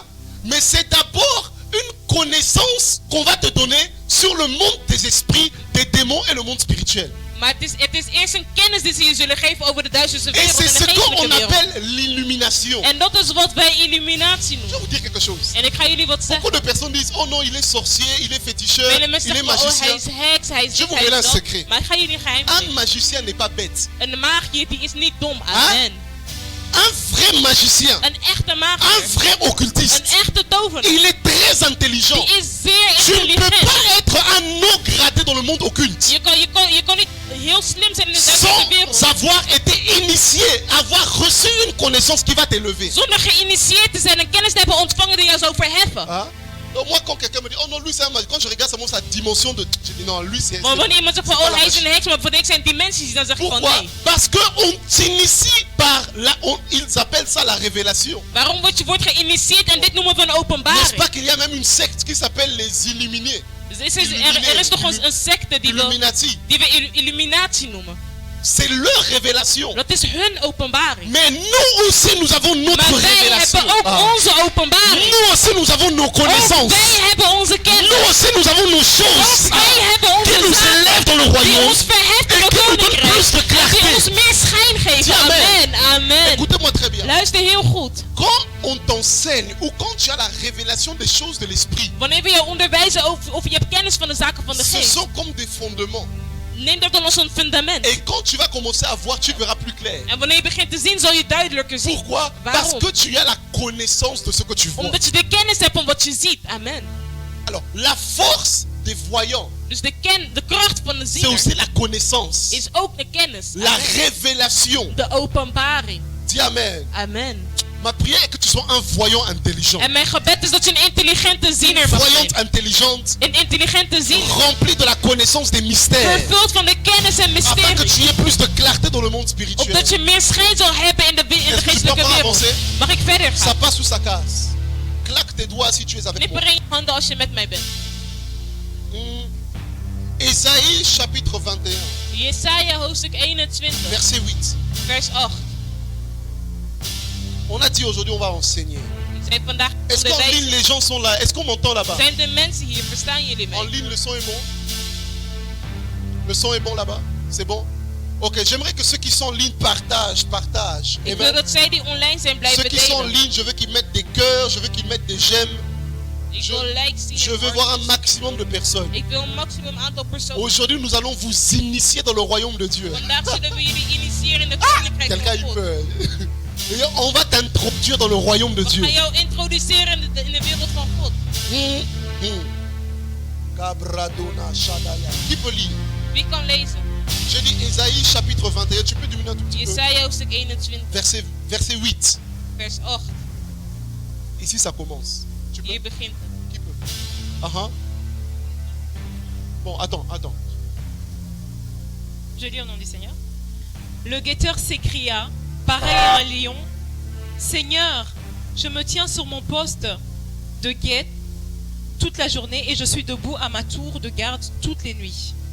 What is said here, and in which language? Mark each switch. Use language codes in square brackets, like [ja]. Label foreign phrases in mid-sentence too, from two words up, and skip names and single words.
[fr] Mais c'est d'abord une connaissance qu'on va te donner sur le monde des esprits, des démons et le monde spirituel. [nl] Maar het is eerst een kennis die ze je zullen geven over de duisterse [fr] Et [nl] wereld [fr] c'est [nl] en [fr] ce [nl] de [fr] qu'on [nl] geestelijke wereld. [fr] appelle l'illumination. [nl] En dat is wat wij illuminatie [fr] Je vais [nl] noemen. [fr] vous dire quelque chose. [nl] En ik ga jullie wat [fr] Beaucoup [nl] zeggen. [fr] de personnes disent, oh non, il est sorcier, il est féticheur, [nl] Vele mensen [fr] il est [nl] zeggen, oh hij [fr] magicien. [nl] is heks, hij is [fr] Je [nl] dit, [fr] vous [nl] hij [fr] révèle [nl] is [fr] un [nl] dat. [fr] secret. [nl] Maar ik ga jullie een geheim [fr] Un [nl] zeggen. [fr] magicien n'est pas bête. [nl] Een magier die is niet dom. Amen. [fr] Un vrai magicien, [nl] Een echte [fr] un [nl] magier. [fr] vrai occultiste, [nl] Een echte tovenaar. [fr] il est très intelligent. [nl] Die is zeer [fr] Tu ne peux [nl] intelligent. [fr] pas être un non gradé dans le monde occulte [nl] Je kan niet heel slim zijn in de duistere wereld. [fr] sans avoir été initié, avoir reçu une connaissance qui va t'élever. [nl] Zonder geïnitieerd te zijn en kennis te hebben ontvangen die jou zou verheffen. [fr] Hein? Donc moi quand quelqu'un me dit, oh non, lui c'est un magicien, quand je regarde seulement sa dimension de... Je dis non, lui c'est... [nl] Maar wanneer iemand zegt van, [fr] c'est pas [nl] oh [fr] la [nl] hij is [fr] magie. [nl] een heks, maar voor niks zijn dimensies, dan zeg ik van [fr] Pourquoi? [nl] nee. [fr] Parce qu'on t'initie par... ils appellent ça la révélation. [nl] Waarom wordt geïnitieerd en dit noemen we een [fr] N'est-ce [nl] openbaring? [fr] pas qu'il y a même une secte qui s'appelle les illuminés? [nl] Er is toch een secte die we Illuminati. illuminatie noemen. [fr] C'est leur révélation. [nl] Dat is hun openbaring. [fr] Mais nous aussi, nous avons notre [nl] Maar wij [fr] révélation. [nl] hebben ook Ah. onze openbaring. [fr] Nous aussi, nous avons nos [nl] Ook [fr] connaissances. [nl] wij hebben onze kennis. [fr] Nous aussi, nous avons nos choses [nl] Ook wij hebben [fr] qui [nl] onze [fr] nous [nl] zaken [fr] élèvent dans le [nl] die [fr] royaume [nl] ons verheft in [fr] et [nl] het [fr] qui nous donnent [nl] koninkrijk. [fr] plus de [nl] En die [fr] clarté. [nl] ons meer schijn geven. [fr] Dis amen. Amen. Amen. Écoutez-moi très bien. [nl] Luister heel goed. [fr] Quand on t'enseigne ou quand tu as la révélation des choses de l'esprit, [nl] Wanneer we jou onderwijzen of je hebt kennis van de zaken van de [fr] ce [nl] geest, [fr] sont comme des fondements. [nl] neem dat dan als een fundament. [fr] Et quand tu vas commencer à voir, tu verras plus clair. [nl] En wanneer je begint te zien, zal je duidelijker zien. [fr] Pourquoi? Parce [nl] Waarom? [fr] que tu as la connaissance de ce que tu vois. [nl] Omdat je de kennis hebt van wat je ziet. Amen. [fr] Alors, la force des voyants, [nl] Dus de kracht van de [fr] c'est [nl] ziener [fr] aussi la connaissance, [nl] is ook de kennis. [fr] la Amen. révélation. [nl] De openbaring. [fr] Dis amen. Amen. Ma prière est que tu sois un voyant intelligent. [nl] En mijn gebed is dat je een intelligente ziener [fr] Une [nl] mag [fr] voyante [nl] zijn. [fr] intelligente, [nl] Een intelligente ziener. [fr] remplie de la connaissance des mystères, [nl] Vervuld van de kennis en [fr] afin que [nl] mysterie. [fr] tu aies plus de clarté dans le monde spirituel. [nl] Opdat je meer schijn zal hebben in de [fr] Est-ce que je dois [nl] geestelijke [fr] pas [nl] wereld. [fr] avancer? [nl] Mag ik verder [fr] Ça [nl] gaan? [fr] passe ou ça casse. Claque tes doigts si tu es avec moi. [nl] Knipper in je handen als je met mij bent. [fr] Ésaïe chapitre 21, [nl] Jesaja hoofdstuk 21, [fr] verset 8. [nl] vers 8. [fr] On a dit aujourd'hui on va enseigner. [nl] Ik zei vandaag [fr] Est-ce qu'en ligne [nl] onderwijzen. [fr] les gens sont là? Est-ce qu'on m'entend là-bas? [nl] Zijn de mensen hier, verstaan jullie [fr] En [nl] mij? [fr] ligne le son est bon? Le son est bon là-bas? C'est bon? Ok, j'aimerais que ceux qui sont en ligne partagent. [nl] Ik wil Amen. dat zij die online zijn [fr] Ceux [nl] blijven [fr] qui sont en [nl] delen. [fr] ligne, je veux qu'ils mettent des cœurs, je veux qu'ils mettent des j'aime. [nl] Ik wil likes zien. [fr] Je [nl] en [fr] veux voir un [nl] hartjes. [fr] maximum de personnes. [nl] Ik wil een maximum aantal personen. [fr] Aujourd'hui, nous allons vous initier dans le royaume de Dieu. [nl] Vandaag zullen we jullie initiëren in het koninkrijk [fr] Quelqu'un [nl] van [fr] il [nl] God. [fr] peut. Et on va t'introduire dans le royaume de [nl] We [fr] Dieu. [nl] gaan jou introduceren in de wereld van God. Kabradona Shadaya. [fr] Qui peut lire? [nl] Wie kan lezen? [fr] J'ai dit Ésaïe chapitre 21. Tu peux diminuer un tout petit peu. [nl] Jesaja hoofdstuk 21, [fr] Verset 8. [nl] vers 8. [fr] Ici, ça commence. Tu peux? [nl] Hier begint het. [fr] Qui peut? Ah. Bon, attends. Je lis au nom du Seigneur. Le guetteur s'écria, pareil à un lion, Seigneur, je me tiens sur mon poste de guette toute la journée et je suis debout à ma tour de garde toutes les nuits.